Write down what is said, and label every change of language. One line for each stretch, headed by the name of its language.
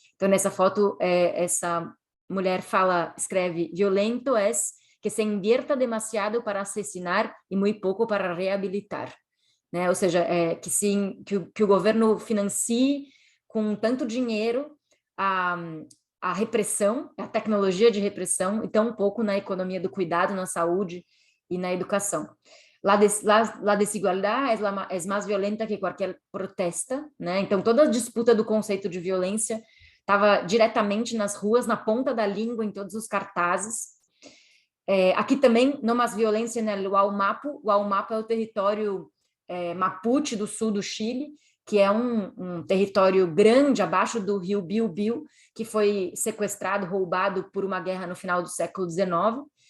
Portuguese: Então, nessa foto, essa mulher escreve,
Spanish: violento es que se invierta demasiado
Portuguese: para assassinar e muito pouco para reabilitar, né? Ou seja, que o governo financie com tanto dinheiro a repressão, a tecnologia de repressão, e tão pouco na economia do cuidado, na saúde e na educação.
Spanish: La desigualdad es más violenta que qualquer protesta,
Portuguese: né? Então, toda a disputa do conceito de violência estava diretamente nas ruas, na ponta da língua, em todos os cartazes. Aqui também, não mais violência no Waumapu. O Waumapu é o território Mapuche do sul do Chile, que é um território grande abaixo do rio Biobío, que foi sequestrado, roubado por uma guerra no final do século XIX.